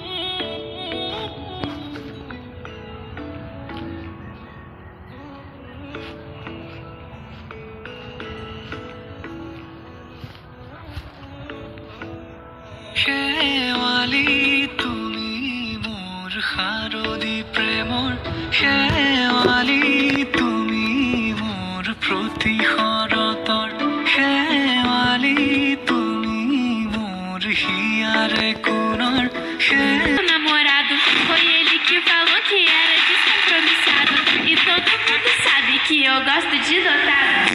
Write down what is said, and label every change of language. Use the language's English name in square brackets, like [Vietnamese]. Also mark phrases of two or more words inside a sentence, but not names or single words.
[Assamese] শেৱালি তুমি মোৰ শাৰদী প্ৰেমৰ শেৱালি তুমি মোৰ প্ৰতি শৰতৰ শেৱালি তুমি মোৰ হিয়াৰে কোণৰ [Portuguese] namorado foi ele que falou que era descompromissado e todo mundo sabe que eu gosto de dotado.